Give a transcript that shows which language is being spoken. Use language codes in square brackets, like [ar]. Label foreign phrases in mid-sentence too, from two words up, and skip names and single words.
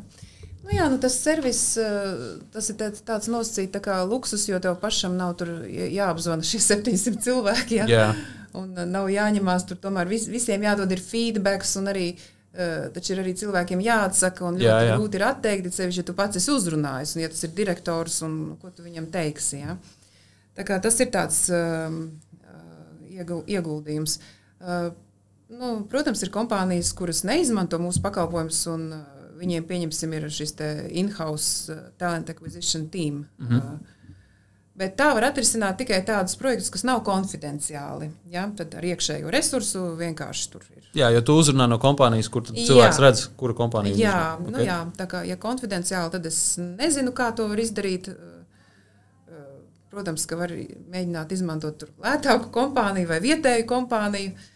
[lv] Tas servis, tas ir tāds nosacīts tā kā luksus, jo tev pašam nav tur jāapzvana šie 700 cilvēki, un nav jāņemās tur tomēr visiem jādod ir feedbacks, un arī, taču ir arī cilvēkiem jāatsaka, un ļoti grūti ir atteikt, sevišķi, ja tu pats esi uzrunājis, un ja tas ir direktors, un ko tu viņam teiksi, Tā kā tas ir tāds ieguldījums. Protams, ir kompānijas, kuras neizmanto mūsu pakalpojumus, un viņiem, pieņemsim, ir šis [en] in-house talent acquisition team. [lv] Bet tā var atrisināt tikai tādus projektus, kas nav konfidenciāli. Tad ar iekšējo resursu vienkārši tur ir. Jā, jo tu uzrunā no kompānijas, kur cilvēks redz, kura kompānija ir. Jā, tā kā, ja konfidenciāli, tad es nezinu, kā to var izdarīt. Protams, ka var mēģināt izmantot tur lētāku kompāniju vai vietēju kompāniju.